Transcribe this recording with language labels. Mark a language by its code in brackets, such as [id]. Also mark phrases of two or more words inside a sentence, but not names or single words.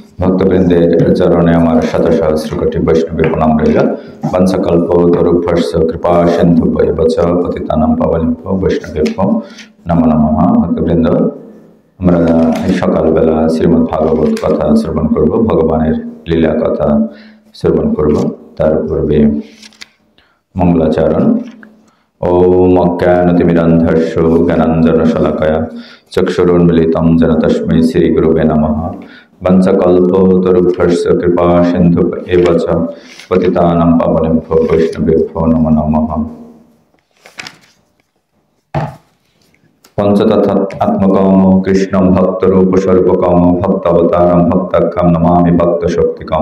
[bn] ভক্তবৃন্দের চরণে আমার শত সহস্র কোটি বৈষ্ণবী প্রণাম রইল। [sa] বংশকল্প তরুভ্যস্য কৃপা সিন্ধু বৈবচ পতিতানাং পাবনেভ্যো বৈষ্ণবেভ্যো নমো নমঃ। [bn] ভক্তবৃন্দ, আমরা এই সকালবেলা শ্রীমদ্ ভাগবত কথা শ্রবণ করব, ভগবানের লীলা কথা শ্রবণ করব। তার পূর্বে মঙ্গলাচরণ। [sa] ওম অজ্ঞানতিমিরান্ধস্য জ্ঞানাঞ্জনশলাকয়া চক্ষুरुन्मीलितं येन तस्मै श्रीगुरुवे नमः। वंशकल्पतरुभ्यश्च कृपा सिन्धुभ्येव च पतितानां पावनेभ्यो वैष्णवेभ्यो नमो नमः। पंचतत्त्वात्मकं कृष्णं भक्तरूपस्वरूपकं भक्तावतारं भक्ताख्यं नमामि भक्तशक्तिकं।